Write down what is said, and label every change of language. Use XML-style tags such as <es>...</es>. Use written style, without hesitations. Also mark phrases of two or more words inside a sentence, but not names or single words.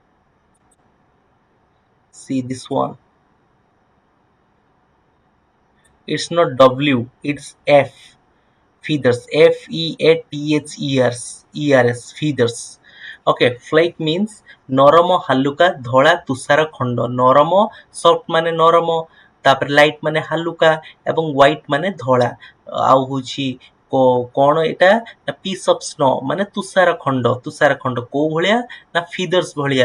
<en>See this one. It's not W, it's F. Feathers. Feathers. Feathers. Okay, flake means</en> <or>ନରମ ହାଲୁକା ଧଳା ତୁଷାର ଖଣ୍ଡ। ନରମ ସଫ୍ଟ ମାନେ ନରମ, ତାପରେ ଲାଇଟ୍ ମାନେ ହାଲୁକା ଏବଂ ହ୍ୱାଇଟ୍ ମାନେ ଧଳା। ଆଉ ହଉଛି କଣ ଏଇଟା ନା</or> <en>piece of snow</en> <or>ମାନେ ତୁଷାର ଖଣ୍ଡ। ତୁଷାର ଖଣ୍ଡ କୋଉ ଭଳିଆ ନା ଫିଦର୍ସ ଭଳିଆ।</or>